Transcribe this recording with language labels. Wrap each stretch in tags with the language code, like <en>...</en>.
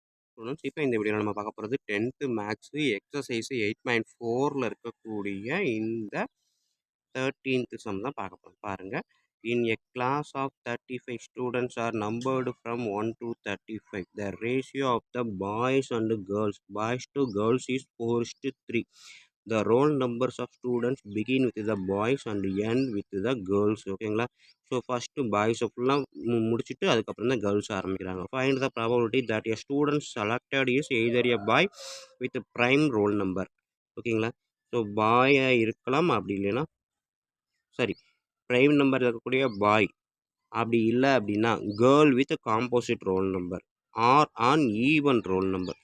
<ta>Students இப்போ இந்த வீடியோவில் நம்ம பார்க்க போகிறது 10th மேக்ஸு எக்ஸசைஸ் 8.4ல் இருக்கக்கூடிய இந்த 13th சம் தான் பார்க்க போகிறோம் பாருங்கள்.</ta> <en>In a class of 35 students are numbered from 1 to 35. The ratio of the boys to girls is 4:3. The roll numbers of students begin with the boys and end with the girls.</en> <ta>ஓகேங்களா? So first பாய்ஸை ஃபுல்லாக முடிச்சுட்டு அதுக்கப்புறம் தான் girls ஆரம்பிக்கிறாங்க.</ta> <en>Find the probability that a student selected is either a boy with prime roll number. ஓகேங்களா?</en> <ta>So பாயாக இருக்கலாம், அப்படி இல்லைன்னா ப்ரைம் நம்பர் இருக்கக்கூடிய பாய், அப்படி இல்லை அப்படின்னா</ta> <en>girl with composite roll number</en> <ta>R on even roll number.</ta>